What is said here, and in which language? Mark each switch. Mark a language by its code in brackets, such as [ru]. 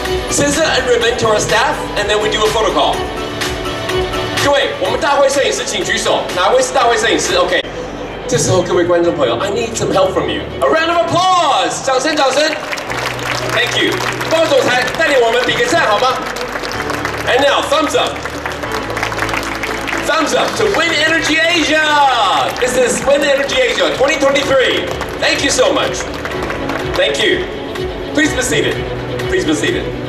[en] Scissor and ribbon to our staff, and then we do a photo call. [zh] 各位，我们大会摄影师请举手，哪位是大会摄影师 ？OK。这时候，各位观众朋友 [en] ，I need some help from you. A round of applause， [zh] 掌声，掌声。 [en] Thank you， [zh] 报告总裁，带领我们比个赞好吗 ？ [en] And now, thumbs up. Thumbs up to Wind Energy Asia. This is Wind Energy Asia 2023. Thank you so much. Thank you. Please be seated. Please be seated.